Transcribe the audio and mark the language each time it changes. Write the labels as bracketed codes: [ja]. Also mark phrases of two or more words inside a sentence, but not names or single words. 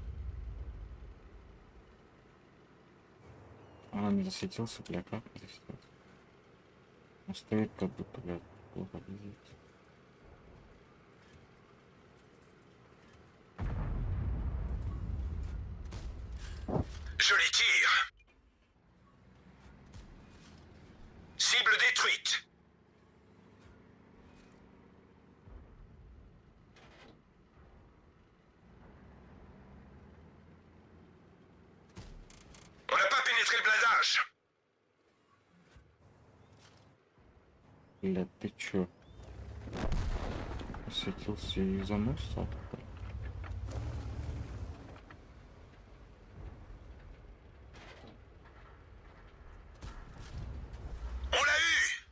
[ru] А, не засветился, бля, как не засветился? Он стоит как будто, блядь, плохо видит. [fr] Je les tire. Cible détruite. On n'a pas pénétré le blindage. [ru] Блядь, ты чё? Светился и заносил. [fr] On l'a eu.